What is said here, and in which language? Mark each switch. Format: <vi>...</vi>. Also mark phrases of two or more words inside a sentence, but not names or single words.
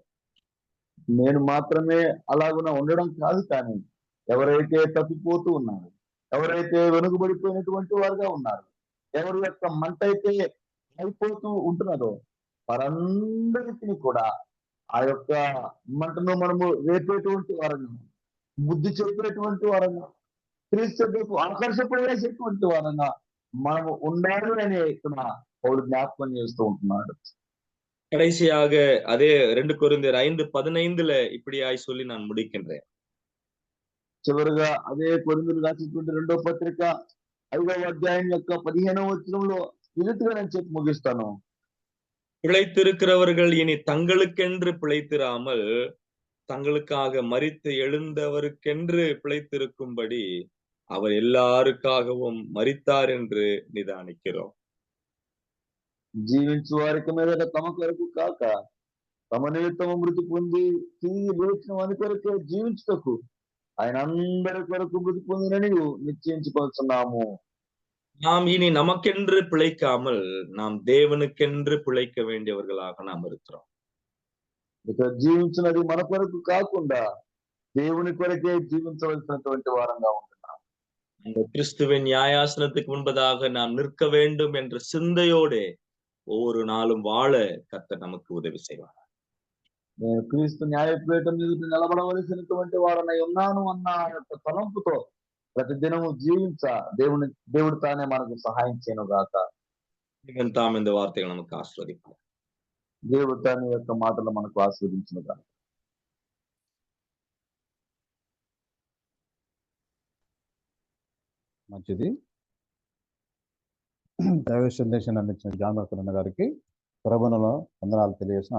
<te>నేను మాత్రమే అలాగున ఉండడం కాదు, కానీ ఎవరైతే తప్పిపోతూ ఉన్నారు, ఎవరైతే వెనుకబడిపోయినటువంటి వారుగా ఉన్నారు, ఎవరి యొక్క మంట అయితే అయిపోతూ ఉంటున్నదో వారందరికీ కూడా ఆ యొక్క మంటను మనము రేపేటువంటి వారంగా, బుద్ధి చెప్పేటువంటి వారంగా, క్రీస్తుకు ఆకర్షపడేసేటువంటి వారంగా మనము ఉండాలి అని ఇక్కడ పౌలు జ్ఞాపకం చేస్తూ ఉంటున్నాడు.</te> <ta>கடைசியாக அதே 2 கொரிந்தியர் 5:15 இப்படியாய் சொல்லி நான் முடிக்கின்றேன்.</ta> <te>చివరిగా అదే కొరింథీయులకు రాసినటువంటి 2వ పత్రిక 5వ అధ్యాయం యొక్క 15వ వచనంలో ఈ రీతిగా నేను చెప్పి ముగిస్తాను.</te> <ta>பிழைத்திருக்கிறவர்கள் இனி தங்களுக்கென்று பிழைத்திராமல் தங்களுக்காக மரித்து எழுந்தவருக்கென்று பிழைத்திருக்கும்படி அவர் எல்லாருக்காகவும் மரித்தார் என்று நிதானிக்கிறோம்.</ta> <te>జీవించు వారికి మీద తమ కొరకు కాక తమ నిమిత్తము మృతి పొంది తిరిగి లేచిన వారి కొరకే జీవించుటకు ఆయన అందరి కొరకు మృతి పొందినని నిశ్చయించుకొస్తున్నాము.</te> <ta>நாம் இனி நமக்கென்று பிழைக்காமல் நாம் தேவனுக்கென்று பிழைக்க வேண்டியவர்களாக நாம் இருக்கிறோம்.</ta> <te>ఇక జీవించినది మన కొరకు కాకుండా దేవుని కొరకే జీవించవలసినటువంటి వారంగా ఉంటున్నాం.</te> <ta>அந்த கிறிஸ்துவின் நியாயாசனத்துக்கு முன்பதாக நாம் நிற்க வேண்டும் என்ற சிந்தையோடு ஒவ்வொரு நாளும் வாழ கர்த்தர் நமக்கு உதவி செய்வார்.</ta> <te>నేను క్రీస్తు న్యాయపీఠం ఎదుట నిలబడవలసినటువంటి వారనై ఉన్నాను అన్న యొక్క తలంపుతో ప్రతి దినము జీవించ దేవుడు తానే మనకు సహాయం చేయను గాక.</te> <ta>தேவன் தாம் இந்த வார்த்தைகளை நமக்கு ஆசீர்வதிப்பார்.</ta> <te>దేవుడు తానే యొక్క మాటలు మనకు ఆశీర్వదించును గాక. మంచిది. దైవ సందేశాన్ని అందించిన జాన్ మార్కన్ అన్న గారికి ప్రభువులో వందనాలు తెలియజేస్తున్నాను.</te>